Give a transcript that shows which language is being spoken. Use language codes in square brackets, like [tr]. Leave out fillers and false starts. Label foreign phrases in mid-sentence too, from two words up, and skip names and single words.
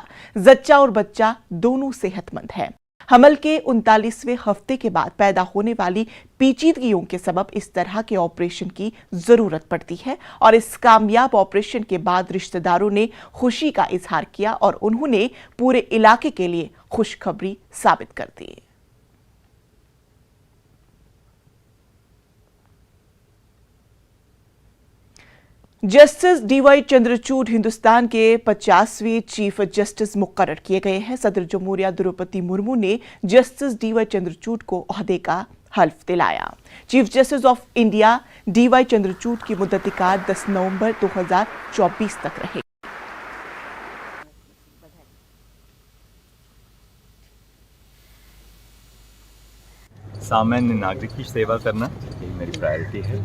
[ur] زچہ اور بچہ دونوں صحت مند ہیں۔ حمل کے 39ویں ہفتے کے بعد پیدا ہونے والی پیچیدگیوں کے سبب اس طرح کے آپریشن کی ضرورت پڑتی ہے، اور اس کامیاب آپریشن کے بعد رشتہ داروں نے خوشی کا اظہار کیا اور انہوں نے پورے علاقے کے لیے خوشخبری ثابت کر دی۔ جسٹس ڈی وائی چندرچوڈ ہندوستان کے 50ویں چیف جسٹس مقرر کیے گئے ہیں۔ صدر جمہوریہ دروپدی مرمو نے جسٹس ڈی وائی چندرچوڈ کو عہدے کا حلف دلایا۔ چیف جسٹس آف انڈیا ڈی وائی چندرچوڈ کی مدت کار 10 نومبر 2024 تک رہے گی۔ سامعین ناگرک کی سیوا کرنا یہی میری پرائرٹی ہے۔